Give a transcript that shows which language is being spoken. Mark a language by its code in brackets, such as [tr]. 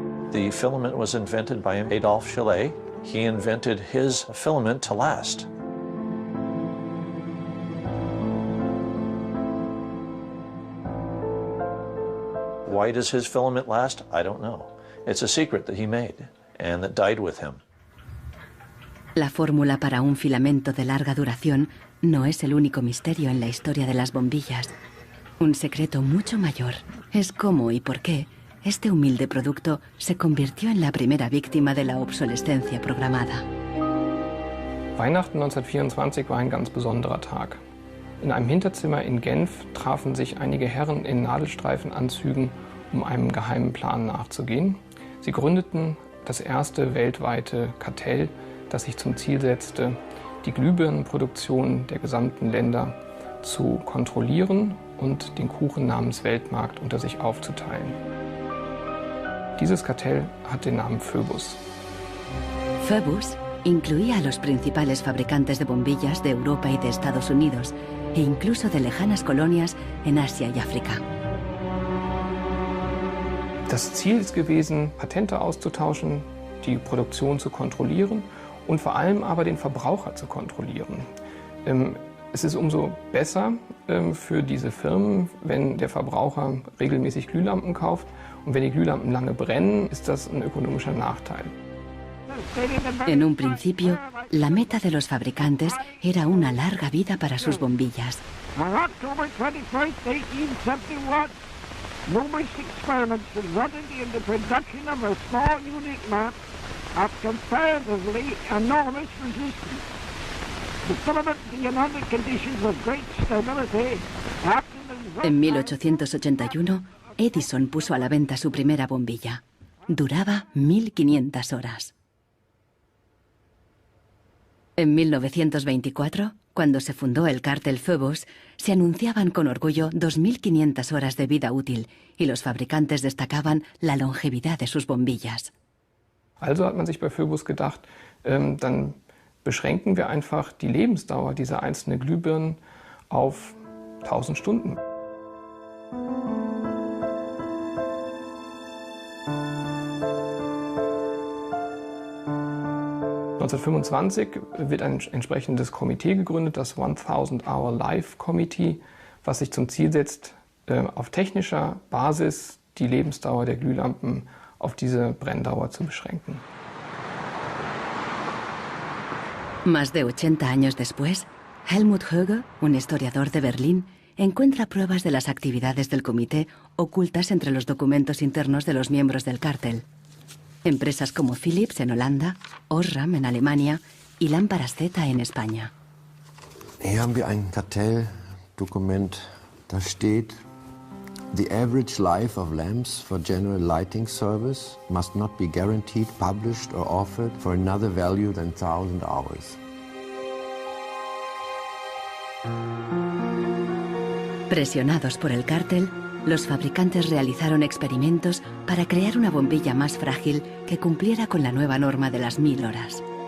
[en] The filament was invented by Adolphe Chaillet. He invented his filament to last. Why does his filament last? I don't know. It's a secret that he made and that died with him. [es] La fórmula para un filamento de larga duración no es el único misterio en la historia de las bombillas. Un secreto mucho mayor es cómo y por qué este humilde producto se convirtió en la primera víctima de la obsolescencia programada. [de] Weihnachten 1924 war ein ganz besonderer Tag. In einem Hinterzimmer in Genf trafen sich einige Herren in Nadelstreifenanzügen, um einem geheimen Plan nachzugehen. Sie gründeten das erste weltweite Kartell, das sich zum Ziel setzte, die Glühbirnenproduktion der gesamten Länder zu kontrollieren und den Kuchen namens Weltmarkt unter sich aufzuteilen. Dieses Kartell hat den Namen Phoebus. [es] Phoebus incluía a los principales fabricantes de bombillas de Europa y de Estados Unidos, e incluso de lejanas colonias en Asia y África. [de] Das Ziel ist gewesen, Patente auszutauschen, die Produktion zu kontrollieren und vor allem aber den Verbraucher zu kontrollieren. Es ist umso besser für diese Firmen, wenn der Verbraucher regelmäßig Glühlampen kauft, und wenn die Glühlampen lange brennen, ist das ein ökonomischer Nachteil. [es] En un principio, la meta de los fabricantes era una larga vida para sus bombillas. [en] On October 21st, 1871, numerous experiments resulted in the production of a small unique lamp of comparatively enormous resistance. The filament being under conditions of great stability after the... [es] En 1881, Edison puso a la venta su primera bombilla. Duraba 1500 horas. En 1924, cuando se fundó el cártel Phoebus, se anunciaban con orgullo 2500 horas de vida útil y los fabricantes destacaban la longevidad de sus bombillas. [de] Also hat man sich bei Phoebus gedacht, dann beschränken wir einfach die Lebensdauer dieser einzelnen Glühbirnen auf 1000 Stunden. (1925) wird ein entsprechendes Komitee gegründet, das 1000-Hour Life Committee, was sich zum Ziel setzt, auf technischer Basis die Lebensdauer der Glühlampen auf diese Brenndauer zu beschränken. [es] Más de 80 años después, Helmut Höge, un historiador de Berlín, encuentra pruebas de las actividades del comité ocultas entre los documentos internos de los miembros del cártel. Empresas como Philips en Holanda, Osram en Alemania y Lámparas Z en España. [de] Hier haben wir ein Kartelldokument, da steht, [en] The average life of lamps for general lighting service must not be guaranteed, published or offered for another value than 1,000 hours. [es] Presionados por el cártel, los fabricantes realizaron experimentos para crear una bombilla más frágil que cumpliera con la nueva norma de las 1000 horas.